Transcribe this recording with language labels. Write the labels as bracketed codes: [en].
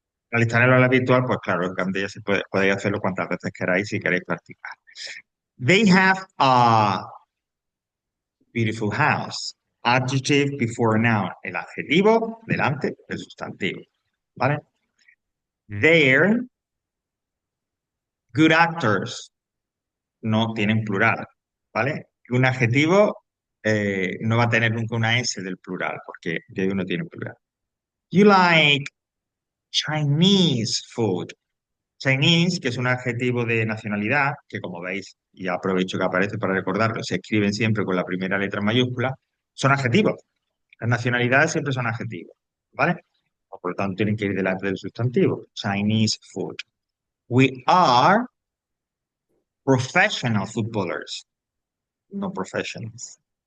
[es] Realizar el aula virtual, pues claro, en Camden ya se puede, podéis hacerlo cuantas veces queráis si queréis practicar. [en] They have a beautiful house. Adjective before noun. [es] El adjetivo delante del sustantivo. ¿Vale? [en] They're good actors. [es] No tienen plural. ¿Vale? Un adjetivo no va a tener nunca una S del plural, porque de uno tiene plural. [en] You like Chinese food. [es] Chinese, que es un adjetivo de nacionalidad, que como veis, y aprovecho que aparece para recordarlo, se escriben siempre con la primera letra mayúscula, son adjetivos. Las nacionalidades siempre son adjetivos, ¿vale? Por lo tanto, tienen que ir delante del sustantivo. [en] Chinese food. We are professional footballers, no professionals.